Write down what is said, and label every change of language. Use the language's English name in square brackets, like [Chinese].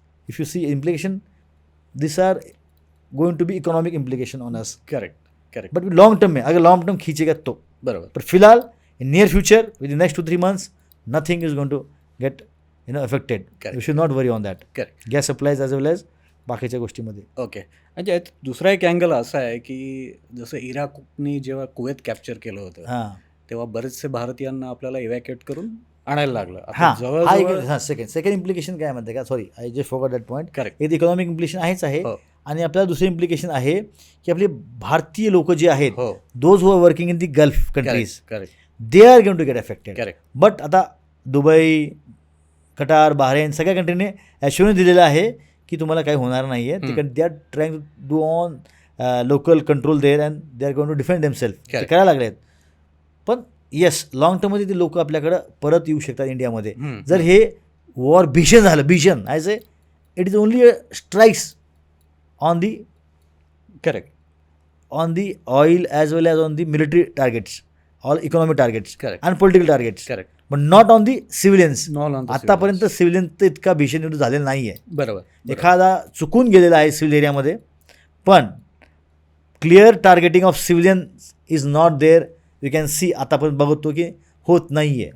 [English] If you see implication, this are going to be economic implication on us. Correct. Correct. [Hindi] But long term में अगर long term खींचेगा तो. [Marathi] बरोबर. [Hindi] पर फिलहाल [English] In near future with the next 2-3 months nothing is going to get affected. You should not worry on that. Correct. [Marathi] Gas supplies as well age बाकीच्या गोष्टीमध्ये. [English] Okay. [Marathi] म्हणजे यात दुसरा एक अँगल असा आहे की जसं इराकनी जेव्हा कुवेत कॅप्चर केलं होतं हां तेव्हा बरेचसे भारतीयांना आपल्याला इव्हॅक्युएट करून आणायला लागलं. आता हां जवळजवळ. हां सेकंड इम्प्लिकेशन काय म्हणते का? [English] Sorry, I just forgot that point. Correct. [Marathi] एक इकॉनॉमिक इम्प्लिकेशन आहेच आहे. हो. आणि आपल्याला दुसरी इम्प्लिकेशन आहे की आपले भारतीय लोक जे आहेत, हो. [English] Those who are working in the Gulf countries, correct. They are going to get affected. Correct. [Marathi] But आता दुबई, कटार, बहरेन सगळ्या कंट्रीने ॲश्युरन्स दिलेलं आहे की तुम्हाला काही होणार नाही आहे. [English] तिकडे they are trying to do on local control there and they are going to defend themself. ते Correct. [Marathi] करायला लागले आहेत. पण येस, लॉंग टर्ममध्ये ते लोक आपल्याकडं परत येऊ शकतात इंडियामध्ये. जर हे वॉर भीषण झालं, [English] भीषण as a it is only strikes on the correct. On the oil as well as on the military targets, all economic targets Correct. And political targets. Correct. But not on the civilians. Not on the [Marathi] आतापर्यंत civilian इतका भीषण युद्ध झालेला नाही आहे. बरोबर. एखादा चुकून गेलेला आहे सिव्हिल एरियामध्ये, पण [English] Clear targeting of civilian is not there. You can see [Marathi] आतापर्यंत बघतो की होत नाही आहे.